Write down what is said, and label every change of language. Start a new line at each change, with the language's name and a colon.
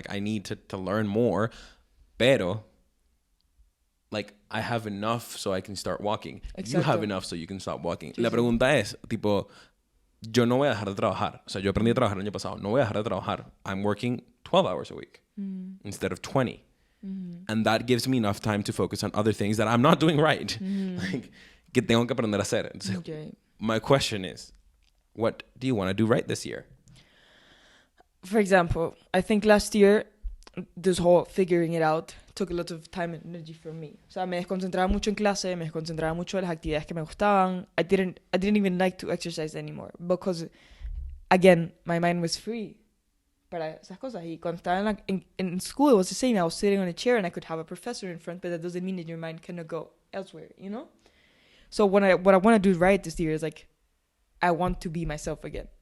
English: Like, I need to learn more. Pero, like, I have enough so I can start walking. Exacto. You have enough so you can stop walking.
Spanish: Sí, La pregunta es, tipo, yo no voy a dejar de trabajar. O sea, yo aprendí a trabajar el año pasado. No voy a dejar de trabajar.
English: I'm working 12 hours a week instead of 20. And that gives me enough time to focus on other things that I'm not doing right.
Spanish: Like, que tengo que aprender a hacer.
English: Entonces, my question is, what do you want to do right this year? For example, I think last year, this whole figuring it out took a lot of time and energy from me.
Spanish: O sea, me desconcentraba mucho en clase, me desconcentraba mucho en las actividades que me gustaban.
English: I didn't even like to exercise anymore because, again, my mind was free
Spanish: para esas cosas. Y cuando estaba
English: in school, it was the same. I was sitting on a chair and I could have a professor in front, but that doesn't mean that your mind cannot go elsewhere, you know? So what I want to do right this year is, like, I want to be myself again.